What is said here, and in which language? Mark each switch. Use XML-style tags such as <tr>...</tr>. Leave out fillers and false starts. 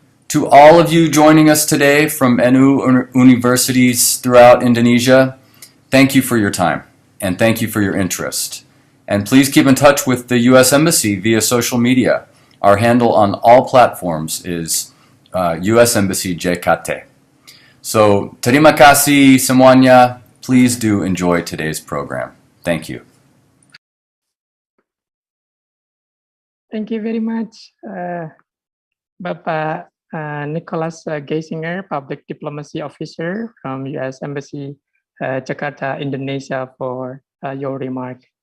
<en>To all of you joining us today from NU universities throughout Indonesia, thank you for your time and thank you for your interest. And please keep in touch with the U.S. Embassy via social media. Our handle on all platforms is US Embassy JKT.</en> <id>So, terima kasih semuanya.</id> <en>Please do enjoy today's program. Thank you. Thank you very much, Bapak Nicholas Geisinger, Public Diplomacy Officer from U.S. Embassy Jakarta, Indonesia, for your remark.</en>